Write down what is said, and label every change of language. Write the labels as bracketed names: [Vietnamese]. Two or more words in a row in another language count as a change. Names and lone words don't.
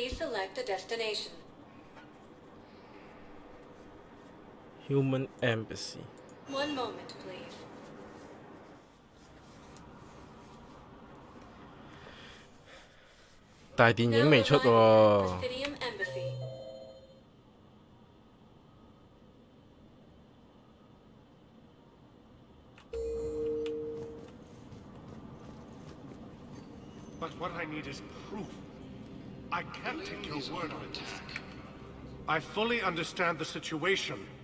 [English] Please select a destination. Human Embassy。 One moment, please. [Cantonese] 但係電影未出喎。 [English] Presidium Embassy. But what I need is proof. I can't take your word on it. I fully understand the situation.